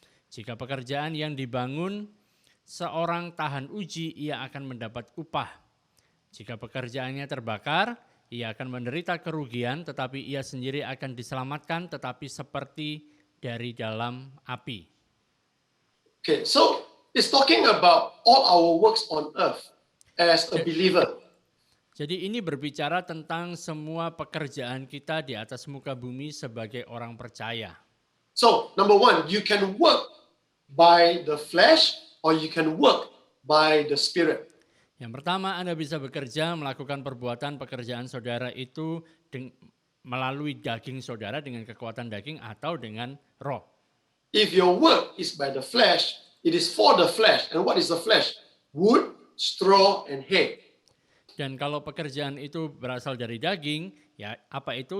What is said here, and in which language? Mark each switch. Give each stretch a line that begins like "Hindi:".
Indonesian: Jika pekerjaan yang dibangun seorang tahan uji, ia akan mendapat upah. Jika pekerjaannya terbakar, ia akan menderita kerugian, tetapi ia sendiri akan diselamatkan, tetapi seperti dari dalam api.
English: Okay, so it's talking about all our works on earth as a believer.
Indonesian: Jadi ini berbicara tentang semua pekerjaan kita di atas muka bumi sebagai orang percaya.
English: So, number one, you can work by the flesh or you can work by the spirit.
Indonesian: Yang pertama, Anda bisa bekerja melakukan perbuatan pekerjaan saudara itu melalui daging saudara dengan kekuatan daging atau dengan roh.
English: If your work is by the flesh, it is for the flesh. And what is the flesh? Wood, straw, and hay.
Indonesian: Dan kalau pekerjaan itu berasal dari daging, ya apa itu?